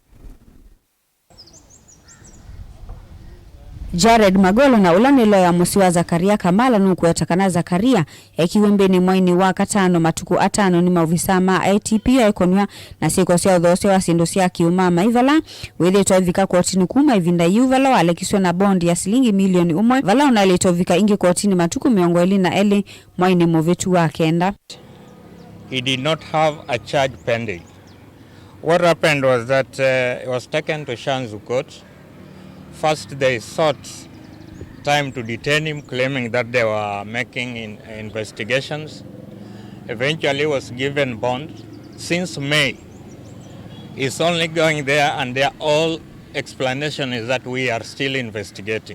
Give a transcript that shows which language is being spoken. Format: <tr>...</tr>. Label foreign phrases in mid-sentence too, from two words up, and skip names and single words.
<kam>Jared Magolo na ulanilo ya MUSYI wa ZAKARIYA KAMALA NUNEEKIWE ZAKARIYA ekiwembeni mwaini wa katano matuku atano ni MAOVISAA ma ATPU ekonwa na siko sia udhose wa sindu sia KIUMAMAI VALA wethe vika kotini kuma ivinda VALA walekiswa na bondi ya shilingi milioni umwe VALA unaletovika ingi kotini matuku miongo eli na eli mwaini muvitu wa kenda.</kam> <en>He did not have a charge pending. What happened was that he was taken to Shanzu court. First, they sought time to detain him, claiming that they were making investigations. Eventually, was given bond. Since May, he's only going there, and their all explanation is that we are still investigating.</en>